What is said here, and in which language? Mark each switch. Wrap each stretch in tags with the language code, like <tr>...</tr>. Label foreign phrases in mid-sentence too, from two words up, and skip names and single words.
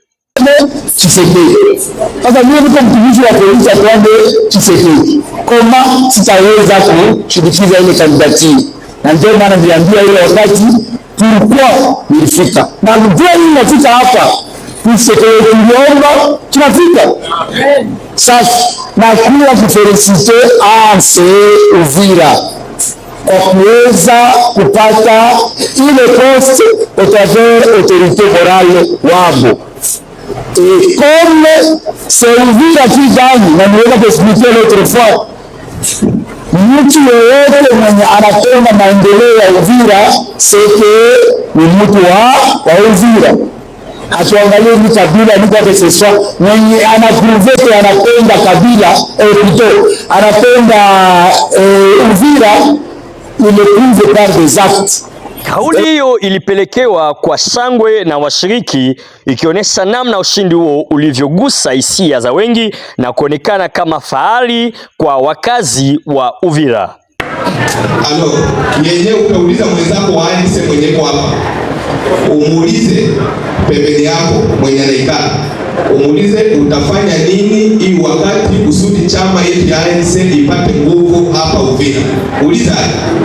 <sw>Sasa mimi niko mtumishi wa polisi akwambe Tshisekedi, kama sitaweza kushirikiza ile kandidati, na ndio maana niliambia ile wakati tulikuwa nilifika na ndio hii nafika hapa Tshisekedi niliomba tunafika sasa, na kuwa kufelicite ANC Uvira kwa kuweza kupata ile poste</sw> <fr>au travers autorité morale</fr> <sw>wabo.</sw> <fr>Et comme c'est Uvira qui gagne,</fr> <sw>na niweza kuexpliquer</sw> <fr>l'autre fois,</fr> <sw>mtu yeyote mwenye anapenda maendeleo ya Uvira seke ni mtu wa Uvira. Atuangalie ni kabila ni kwa keseswa mwenye anaprovete anapenda kabila plutôt anapenda Uvira,</sw> <fr>il le prouve par des actes.</fr> <sw>Kauli hiyo ilipelekewa kwa shangwe na washiriki, ikionyesha namna ushindi huo ulivyogusa hisia za wengi na kuonekana kama fahari kwa wakazi wa Uvira. Yenyewe utauliza mwenzako wa ANC mwenye kwa hapa, umuulize pembeni yako mwenye anaikata, umuulize utafanya nini hii wakati kusudi chama yetu ya ANC ipate nguvu hapa Uvira.</sw>